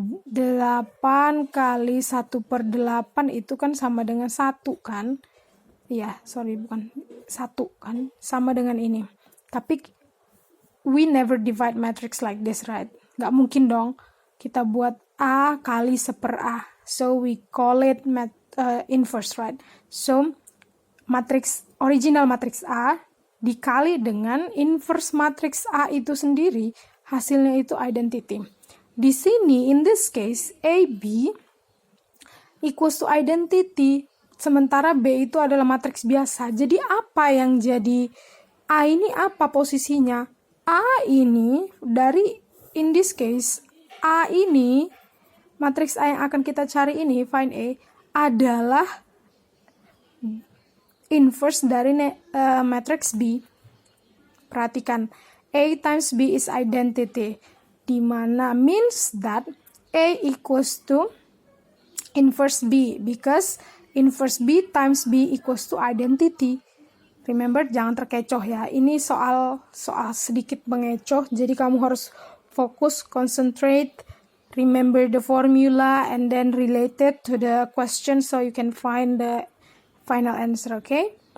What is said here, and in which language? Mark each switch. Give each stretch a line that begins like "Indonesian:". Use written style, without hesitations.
Indonesian: 8 kali 1/8 itu kan sama dengan 1 kan? Iya, sorry bukan 1 kan? Sama dengan ini.
English: Tapi we never divide matrix like this, right?
Indonesian: Gak mungkin dong kita buat A kali 1/A.
English: So we call it inverse, right?
Indonesian: So original matrix A dikali dengan inverse matrix A itu sendiri, hasilnya itu identity. Di sini,
English: in this case, AB equals to identity,
Indonesian: sementara B itu adalah matriks biasa. Jadi apa yang jadi A ini apa posisinya? A ini dari,
English: in this case,
Indonesian: A ini, matriks A yang akan kita cari ini,
English: find A,
Indonesian: adalah inverse dari matrix B. Perhatikan,
English: A times B is identity,
Indonesian: di mana
English: means that A equals to inverse B, because inverse B times B equals to identity. Remember,
Indonesian: jangan terkecoh ya. Ini soal sedikit mengecoh, jadi kamu harus fokus,
English: concentrate, remember the formula, and then relate it to the question so you can find the final answer, okay?